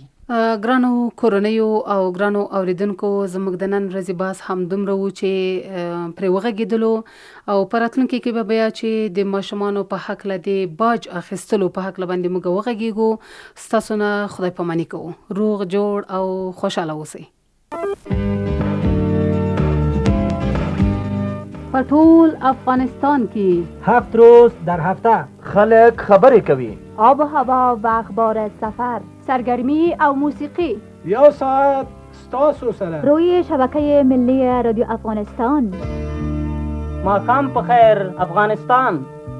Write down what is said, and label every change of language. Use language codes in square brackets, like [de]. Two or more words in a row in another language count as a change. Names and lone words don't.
[ps] ګرانو کورنیو او ګرانو اوریدونکو، زموږ د نن ورځې بحث همدومره و چې پرې وغږېدلو او په راتلونکي کې به بیا چې د ماشومانو په هکله د باج اخیستلو په هکله باندې موږ وغږېږو. ستاسو نه خدای پاماني کوو. روغ جوړ او خوشحاله اوسئ. په ټول افغانستان کې [fa] 7 روز در هفته [ps] خلک خبرې کوي. [fa] آب و هوا و اخبار سفر، سرگرمی او موسیقی. [ps] 1 ساعت ستاسو سره [fa] روی شبکه ملی رادیو افغانستان. [ps] ماښام په خیر افغانستان.